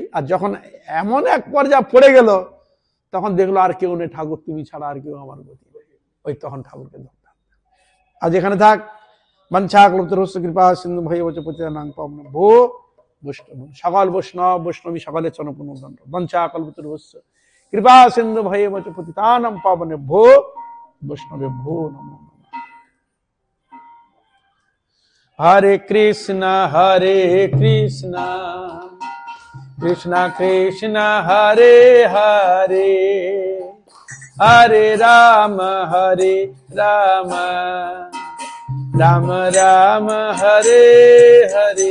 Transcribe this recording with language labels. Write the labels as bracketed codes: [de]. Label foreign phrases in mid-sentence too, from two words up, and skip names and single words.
[bn] আর যখন এমন এক পর্যায়ে পড়ে গেল, তখন দেখলো আর কেউ নেই, ঠাকুর তুমি ছাড়া আর কেউ আমার গতি, ওই তখন ঠাকুরকে ধরতাম। আজ এখানে থাক। [sa] বাঞ্ছা কল্পতরুশ্চ কৃপা সিন্ধু ভৈবচ পতিতানাং পাবন ভো বৈষ্ণব। [bn] সকল বৈষ্ণব বৈষ্ণবী সকলের চরণপূর্ণ। [sa] বাঞ্ছা কল্পতরুশ্চ কৃপা সিন্ধু ভৈবচ পতিতানাং পাবন ভো বৈষ্ণবে ভো নমো নমঃ। হরে কৃষ্ণ কৃষ্ণ কৃষ্ণ হরে হরে, হরে রাম রাম রাম হরে হরে।